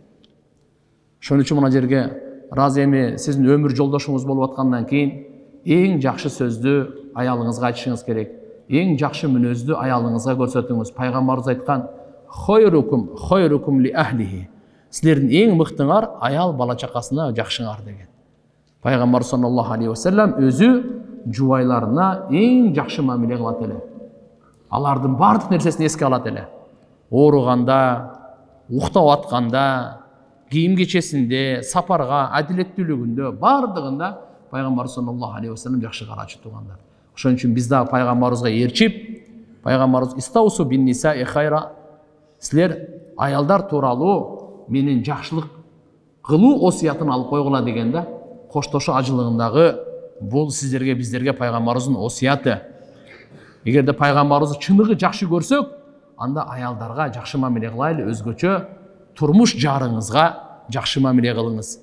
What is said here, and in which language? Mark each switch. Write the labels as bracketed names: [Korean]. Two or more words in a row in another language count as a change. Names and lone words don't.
[Kyrgyz] Ошон үчүн мына жерге разы эми сиздин өмүр жолдошуңуз болуп аткандан кийин эң жакшы сөздү аялыңызга айтышыңыз керек. Эң жакшы мүнөздү аялыңызга көрсөтүңүз. Пайгамбарыбыз айткан: [Arabic] "خيركم لأهله". [Kyrgyz] Силердин эң мыктыңар аял бала чакасына жакшыңар деген. Пайгамбар [Arabic] صلى الله عليه وسلم [Kyrgyz] өзү жубайларына эң жакшы мамиле кылат эле. Алардын бардык нерсесин эске алат эле. Ооруганда, уктап атканда, кийим кечесинде, сапарга, адилеттүүлүгүндө, бардыгында Пайгамбар [Arabic] صلى الله عليه وسلم [Kyrgyz] жакшы карачы тугандар. Ошон үчүн биз да пайгамбарыбызга ээрчип, пайгамбарыбыз [Arabic] استوصوا بالنساء خيرا, [Kyrgyz] силер аялдар тууралуу менин жакшылык кылуу осуятын алып койгула деген да. коштошо ажылыгындагы бул сиздерге биздерге пайгамбарыбыздын осуяты. Эгерде пайгамбарыбызды чыныгы жакшы көрсөк, анда аялдарга жакшы мамиле кылайлы, өзгөчө турмуш жарыңызга жакшы мамиле кылыңыз.